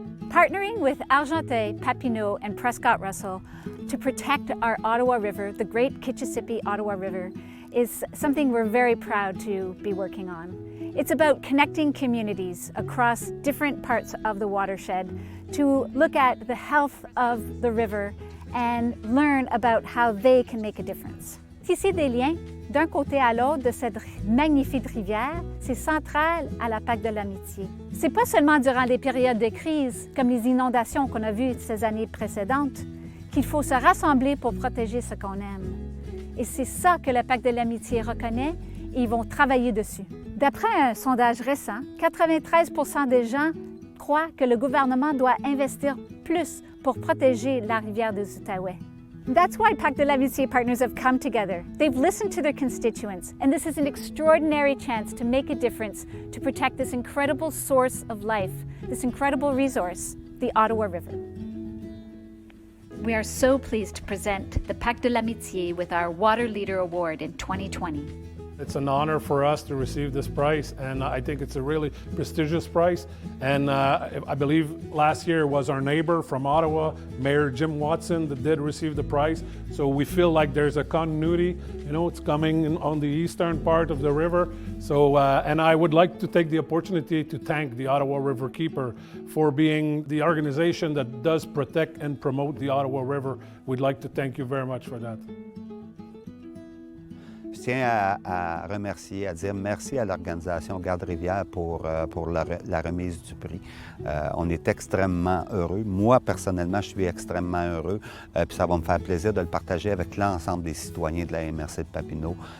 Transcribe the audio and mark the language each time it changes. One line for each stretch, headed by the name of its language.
English: Partnering with Argenté, Papineau, and Prescott Russell to protect our Ottawa River, the Great Kitchissippi-Ottawa River, is something we're very proud to be working on. It's about connecting communities across different parts of the watershed to look at the health of the river and learn about how they can make a difference.
French: Tisser des liens d'un côté à l'autre de cette magnifique rivière, c'est central à la Pacte de l'amitié. C'est pas seulement durant des périodes de crise, comme les inondations qu'on a vues ces années précédentes, qu'il faut se rassembler pour protéger ce qu'on aime. Et c'est ça que le Pacte de l'amitié reconnaît et ils vont travailler dessus. D'après un sondage récent, 93 % des gens croient que le gouvernement doit investir plus pour protéger la rivière des Outaouais.
English: That's why Pacte de l'Amitié partners have come together. They've listened to their constituents, and this is an extraordinary chance to make a difference to protect this incredible source of life, this incredible resource, the Ottawa River. We are so pleased to present the Pacte de l'Amitié with our Water Leader Award in 2020. It's an honor for us to receive this prize, and I think it's a really prestigious prize. And I believe last year was our neighbor from Ottawa, Mayor Jim Watson, that did receive the prize. So we feel like there's a continuity. You know, it's coming in on the eastern part of the river. So, and I would like to take the opportunity to thank the Ottawa Riverkeeper for being the organization that does protect and promote the Ottawa River. We'd like to thank you very much for that.
French: Je tiens à remercier, à dire merci à l'organisation Garde-rivière pour la remise du prix. On est extrêmement heureux. Moi, personnellement, je suis extrêmement heureux. Puis ça va me faire plaisir de le partager avec l'ensemble des citoyens de la MRC de Papineau.